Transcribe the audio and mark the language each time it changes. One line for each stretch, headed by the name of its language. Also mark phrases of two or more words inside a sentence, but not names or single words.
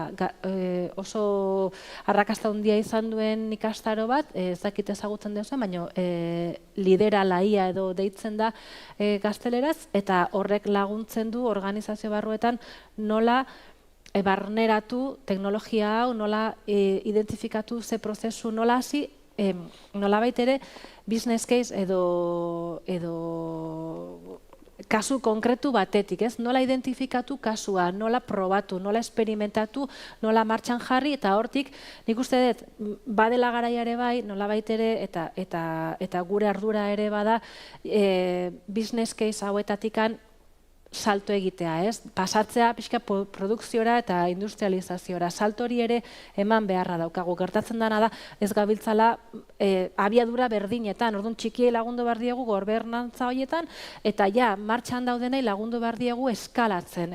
Basque: oso arrakasta handia izan duen ikastaro bat, ez dakit ezagutzen duzuen, baina lidera laia edo deitzen da gazteleraz, eta horrek laguntzen du organizazio barruetan nola barneratu teknologia hau, nola identifikatu ze prozesu, nola hasi, nolabait ere
English: business case
Basque: edo kasu konkretu batetik, ez? Nola identifikatu kasua, nola probatu, nola esperimentatu, nola martxan jarri, eta hortik nik uste dut badela garaia ere bai, nolabait ere eta gure ardura ere bada
English: business case
Basque: hauetatikan salto egitea, ez? Pasatzea pixka produkziora eta industrializaziora. Salto hori ere eman beharra daukagu. Gertatzen dena da, ez gabiltzala abiadura berdinetan, orduan txikiei lagundu behar diegu gobernantza horietan, eta martxan daudenei lagundu behar diegu eskalatzen.